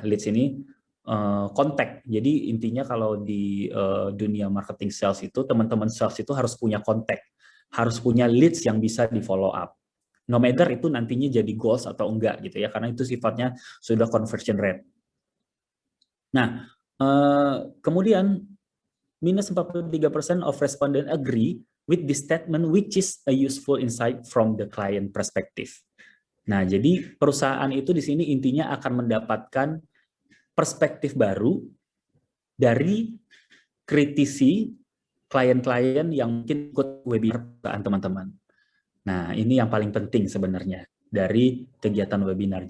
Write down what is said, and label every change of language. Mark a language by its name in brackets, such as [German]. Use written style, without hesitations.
[Indonesian] Leads ini kontak. Jadi intinya kalau di dunia marketing sales itu teman-teman sales itu harus punya kontak, harus punya leads yang bisa di follow up. [English] No matter [Indonesian] itu nantinya jadi goals atau enggak gitu ya, karena itu sifatnya sudah conversion rate. Nah, kemudian [English] minus 43% of respondent agree with this statement, which is a useful insight from the client perspective. [Indonesian] Nah, jadi perusahaan itu di sini intinya akan mendapatkan perspektif baru dari kritisi klien-klien yang mungkin ikut webinar teman-teman. Nah, ini yang paling penting sebenarnya dari kegiatan webinar.